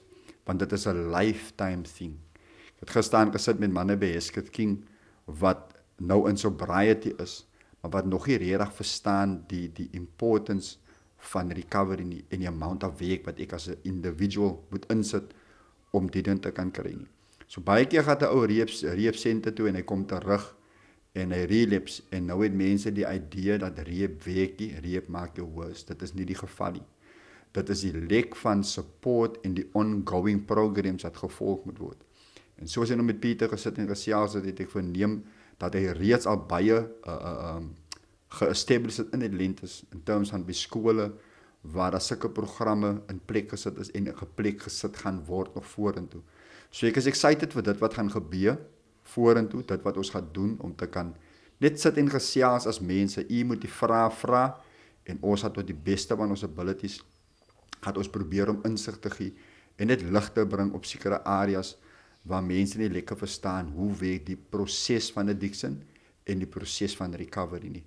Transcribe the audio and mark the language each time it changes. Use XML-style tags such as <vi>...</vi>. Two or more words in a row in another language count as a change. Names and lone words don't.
<af>Want dit is 'n</af> <en>lifetime thing.</en> <af>Ek het gister gesit met manne by Eskit King wat nou in sobriety is, maar wat nog nie regtig verstaan die importance van recovery nie en die</af> <en>amount of</en> <af>werk wat ek as 'n individual moet insit om dit dan te kan kry nie. So baie keer gaan 'n ou</af> <en>rehab center</en> <af>toe en hy kom terug en hy relapse en nou het mense die idee dat rehab werk nie, rehab maak jou worse. Dit is nie die geval nie. Dit is die lek van support en die</af> <en>ongoing programs</en> <af>wat gevolg moet word. En soos hy nou met Pieter gesit en gesels het ek verneem dat hy reeds al baie ge-established in Atlantis</af> <en>in terms</en> <af>van by skole waar daar sulke programme in plek gesit is en in plek gesit gaan word nog vorentoe. So ek is excited vir dit wat gaan gebeur vorentoe, dit wat ons gaan doen om te kan net sit en gesels as mense. U moet die vrae vra en ons gaan tot die beste van ons abilities gaan ons probeer om insig te gee en net lig te bring op sekere areas waar mense nie lekker verstaan hoe werk die proses van addiction en die proses van recovery nie.</af>